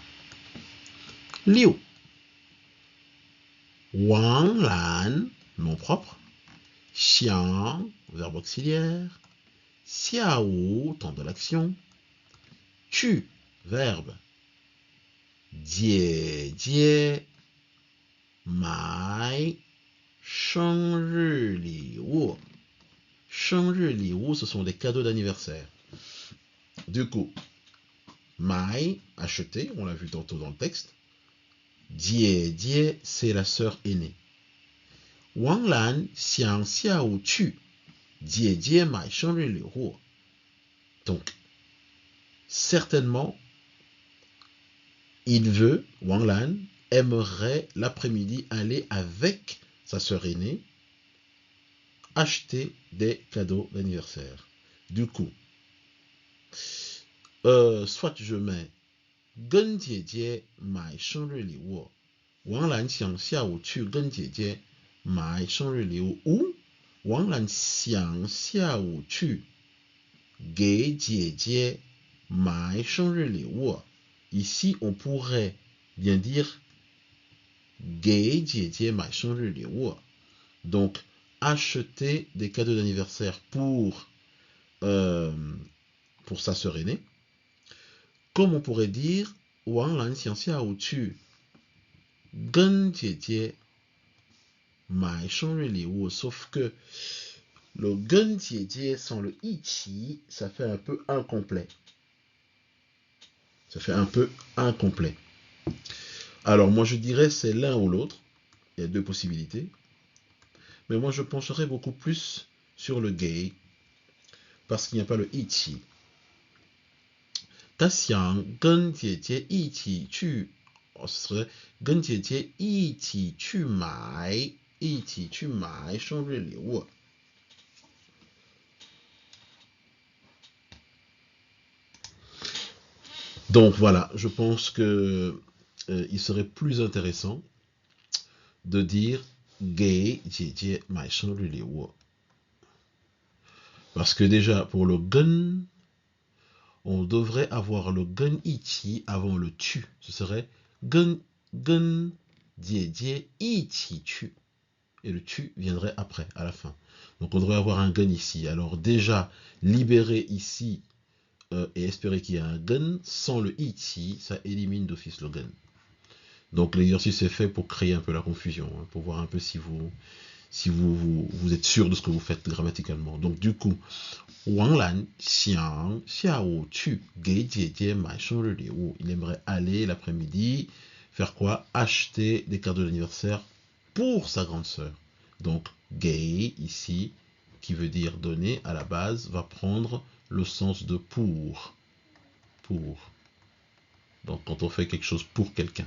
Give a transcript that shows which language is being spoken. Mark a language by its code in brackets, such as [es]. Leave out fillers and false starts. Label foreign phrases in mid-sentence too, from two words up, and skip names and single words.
[fr] Liu. Wang Lan, nom propre. Xiang, verbe auxiliaire. Xiao, temps de l'action. Tu, verbe. [zh] 姐姐。买, 生日礼物. 生日礼物, [fr] ce sont des cadeaux d'anniversaire. Du coup, Mai, acheter, on l'a vu tantôt dans le texte. Jie, jie, c'est la sœur aînée. [zh] 王兰想下午去. 姐姐，买生日礼物. [fr] Donc, certainement, il veut, Wang Lan, aimerait l'après-midi aller avec sa sœur aînée acheter des cadeaux d'anniversaire. Du coup, soit je mets [zh] 跟姐姐买生日礼物， [fr] 王兰想下午去跟姐姐买生日礼物， ou [zh] 王兰想下午去给姐姐买生日礼物. [fr] Ici, on pourrait bien dire [zh] 给姐姐买生日礼物. [fr] Donc, acheter des cadeaux d'anniversaire pour sa sœur aînée. Comme on pourrait dire [zh] 王兰想下午去跟姐姐买生日礼物, [fr] sauf que le [zh] 跟姐姐 [fr] sans le 一起, ça fait un peu incomplet. Ça fait un peu incomplet. Alors moi je dirais c'est l'un ou l'autre. Il y a deux possibilités. Mais moi je pencherais beaucoup plus sur le gay parce qu'il n'y a pas le 一起. [zh] 他想跟姐姐一起去, [fr] ce serait [zh] 跟姐姐一起去买生日礼物. [fr] Donc voilà, je pense que il serait plus intéressant de dire [zh] 给姐姐买生日礼物. [fr] Parce que déjà pour le 跟, on devrait avoir le 跟一起 avant le tu. Ce serait [zh] 跟姐姐一起去. [fr] Et le tu viendrait après, à la fin. Donc on devrait avoir un 跟 ici. Alors déjà, libérer ici et espérer qu'il y ait un 跟sans le 一起, ça élimine d'office le 跟. Donc l'exercice est fait pour créer un peu la confusion, hein, pour voir un peu si vous êtes sûr de ce que vous faites grammaticalement. Donc du coup, [zh] 王兰想下午去给姐买生日礼物. [fr] Il aimerait aller l'après-midi faire quoi? Acheter des cadeaux d'anniversaire pour sa grande sœur. Donc gei ici, qui veut dire donner à la base, va prendre le sens de pour. Donc quand on fait quelque chose pour quelqu'un.